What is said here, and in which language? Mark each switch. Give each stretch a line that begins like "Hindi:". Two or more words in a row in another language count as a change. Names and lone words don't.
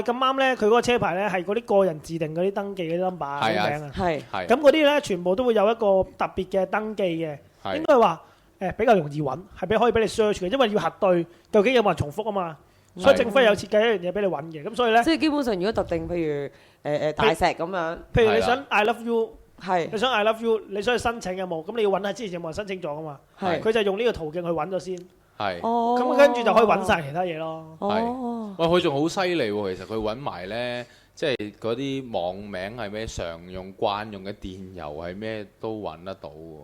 Cantonese: 係咁啱咧，佢嗰個車牌咧係嗰啲個人自定嗰啲登記嗰啲 number 嗰啲名啊。係。咁嗰啲咧全部都會有一個特別嘅登記嘅，應該話比較容易揾，係可以俾你 search 嘅，因為要核對究竟有冇人重複啊嘛。所以政府有設計一樣嘢俾你揾嘅，咁所以咧，即係基本上如果特定譬如大石咁樣，譬如你想
English: I love you
Cantonese: 係。你想
English: I love you，
Cantonese: 你想去申請有冇？咁你要揾下之前有冇人申請咗噶嘛？係。佢就用呢個途徑去揾咗先。係。咁跟住就可以揾晒其他嘢咯。哦。喂，佢仲好犀利喎！其實佢揾埋咧，即係嗰啲網名係咩，常用慣用嘅電郵係咩都揾得到喎。